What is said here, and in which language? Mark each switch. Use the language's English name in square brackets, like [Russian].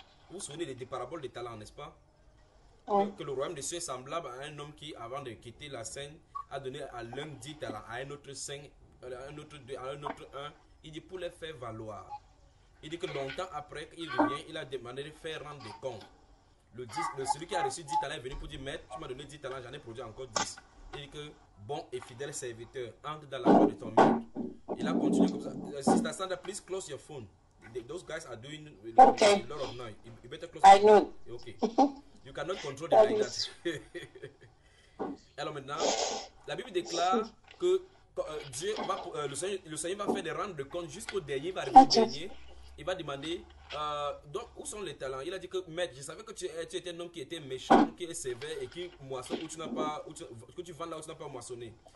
[French] Vous vous souvenez des paraboles des talents, n'est-ce pas? Oui. Que le royaume des cieux est semblable à un homme qui, avant de quitter la scène, a donné à l'un 10 talents, à un autre 5, à un autre 2, à un autre 1. Il dit pour les faire valoir. Il dit que longtemps après qu'il revient, il a demandé de faire rendre des comptes. Celui qui a reçu 10 talents est venu pour dire, maître, tu m'as donné 10 talents, j'en ai produit encore 10. Il dit que bon et fidèle serviteur, entre dans la joie de ton maître. Il a continué comme ça. [English] Sister Sandra, please close your phone. Those guys are doing a lot of noise. You better close your phone. I know. Okay. You cannot control it like that. [French] Alors maintenant, la Bible déclare que Dieu va, le Seigneur va faire des rendre de compte jusqu'au dernier, il va arriver au dernier. Il va demander, donc où sont les talents? Il a dit que maître, je savais que tu étais un homme qui était méchant, qui est sévère et qui moissonne où tu n'as pas, que tu vends là où tu n'as pas moissonné.